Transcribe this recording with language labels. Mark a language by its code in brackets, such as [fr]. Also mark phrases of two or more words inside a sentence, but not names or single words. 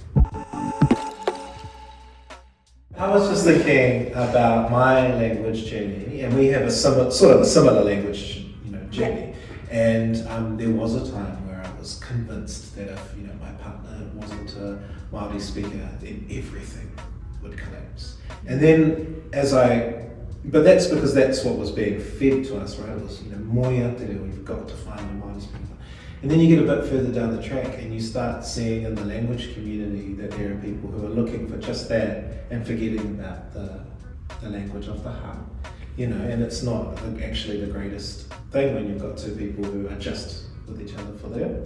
[en] I was just thinking about my language journey, and we have a similar language, journey. And there was a time where I was convinced that if my partner wasn't a Māori speaker, then everything would collapse. And then but that's because that's what was being fed to us, right? It was [mi] moia te reo, [en] we've got to find a Māori speaker. And then you get a bit further down the track and you start seeing in the language community that there are people who are looking for just that and forgetting about the language of the heart. And it's not actually the greatest thing when you've got two people who are just with each other for them.